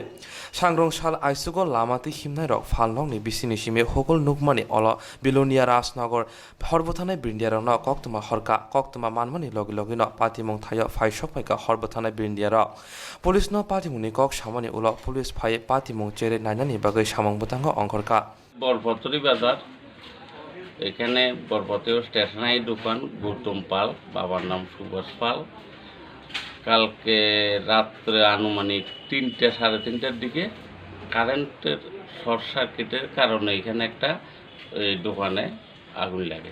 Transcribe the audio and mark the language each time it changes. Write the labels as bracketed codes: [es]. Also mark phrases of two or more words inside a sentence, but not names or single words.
[trp] Swrangchati aisugo lamati himnai rok phalnokni bisini simi hokol nukmani olo Bilonia Rajnagar horbothanai brindiarokno Koktwma horka Koktwma manmani loge logeno patimung thayo phai sokmaika horbothanai brindiarok. Police patimungni kok samani ulo police phai patimung chere nainani bagai samang butango ongkorka. [bn] বরপতরি বাজার এখানে বরপতীয় স্টেশনারি দোকান গৌতম পাল, বাবার নাম সুভাষ পাল। কালকে রাত্রে আনুমানিক 3টে সাড়ে 3টার দিকে কারেন্টের শর্ট সার্কিটের কারণে এখানে একটা দোকানে আগুন লাগে।